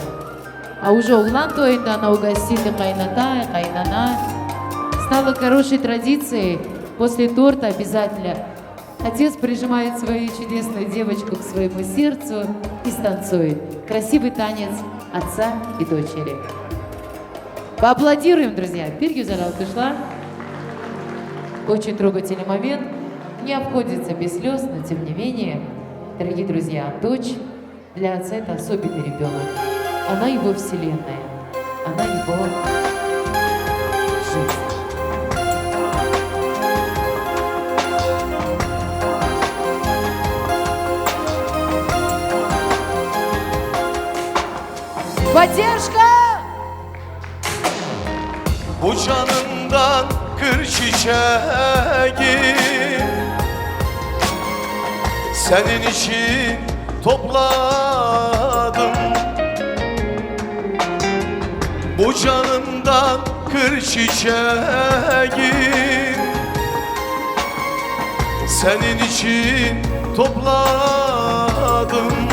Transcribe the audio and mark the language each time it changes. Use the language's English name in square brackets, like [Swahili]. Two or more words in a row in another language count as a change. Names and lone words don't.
[Russian] А уже [Crimean Tatar] углан тойында [Russian] она угостит и кайната, и кайнана. Стало хорошей традицией после торта обязательно отец прижимает свою чудесную девочку к своему сердцу и станцует. Красивый танец отца и дочери. Поаплодируем, друзья. [Crimean Tatar] Bir güzel alkışlar. [Russian] Очень трогательный момент. Не обходится без слез, но тем не менее, дорогие друзья, дочь для отца это особенный ребенок. Она его вселенная. Она его жизнь. Поддержка! [Crimean Tatar] Bu canımdan kır çiçeği Senin için topladım Bu canımdan kır çiçeği Senin için topladım